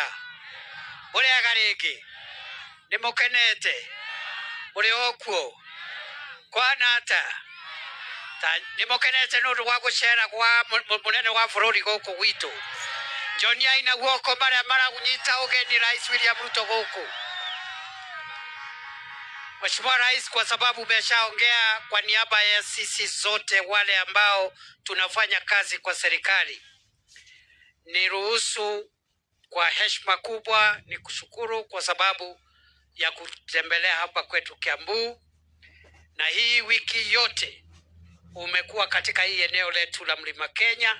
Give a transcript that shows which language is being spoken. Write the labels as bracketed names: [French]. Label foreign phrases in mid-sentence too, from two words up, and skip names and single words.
[Kikuyu] Mũrĩega rĩngĩ? Nĩmũkenete? Mũrĩ o kuo? Kwana atĩa? Nĩmũkenete nĩũndũ wa gũcera kwa mũnene wa bũrũri gũkũ gwitũ? Njoniai na guoko marĩa maranyita ũgeni Rais William Ruto gũkũ. [Swahili] Mheshimiwa Rais, kwa sababu umeshaongea kwa niaba ya sisi zote wale ambao tunafanya kazi kwa serikali, niruhusu kwa heshima kubwa ni kushukuru kwa sababu ya kutembelea hapa kwetu Kiambu, na hii wiki yote umekuwa katika hii eneo letu la Mlima Kenya.